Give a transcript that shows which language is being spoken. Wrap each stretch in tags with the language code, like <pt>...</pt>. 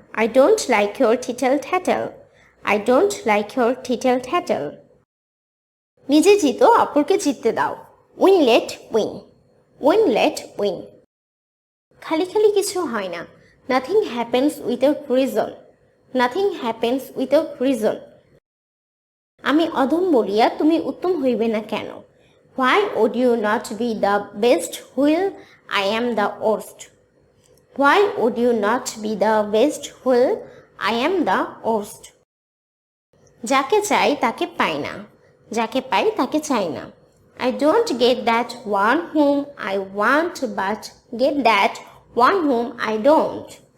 <en>I don't like your tittle tattle. I don't like your tittle tattle.</en> <bn>নিজে জিতো, অপরকে জিততে দাও।</bn> <en>Win let win. Win let win.</en> <bn>খালি খালি কিছু হয় না।</bn> <en>Nothing happens without reason. Nothing happens without reason.</en> <bn>আমি অধম বলিয়া তুমি উত্তম হইবে না কেন?</bn> <en>Why would you not be the best while I am the worst? Why would you not be the best while I am the worst?</en> <bn>যাকে চাই তাকে পাই না, যাকে পাই তাকে চাই না।</bn> <en>I don't get that one whom I want but get that one whom I don't.</en>